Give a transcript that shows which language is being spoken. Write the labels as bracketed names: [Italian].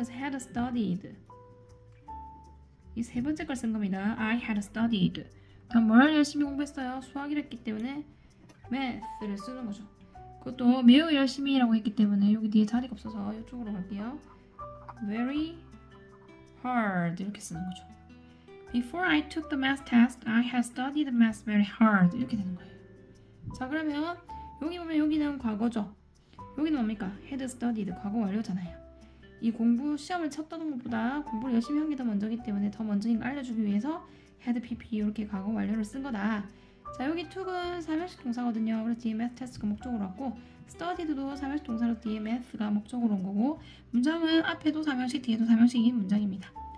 [Korean] 그래서 [English] had studied [Korean] 이 세 번째 걸 쓴 겁니다. [English] I had studied. [Korean] 다음 뭘 열심히 공부했어요? 수학이랬기 때문에 math를 쓰는 거죠. 그것도 매우 열심히라고 했기 때문에 여기 뒤에 자리가 없어서 이쪽으로 갈게요. [English] very hard [Korean] 이렇게 쓰는 거죠. [English] Before I took the math test, I had studied math very hard [Korean] 이렇게 되는 거예요. 자, 그러면 여기 보면 여기는 과거죠. 여기는 뭡니까? [English] had studied [Korean] 과거 완료잖아요. 이 공부 시험을 쳤던 것보다 공부를 열심히 한 게 더 먼저기 때문에 더 먼저인 걸 알려주기 위해서 had PP 이렇게 과거 완료를 쓴 거다. 자, 여기 took은 삼형식 동사거든요. 그래서 뒤에 math test가 목적으로 왔고, studied도 삼형식 동사로 뒤에 math가 목적으로 온 거고, 문장은 앞에도 삼형식 뒤에도 삼형식인 문장입니다.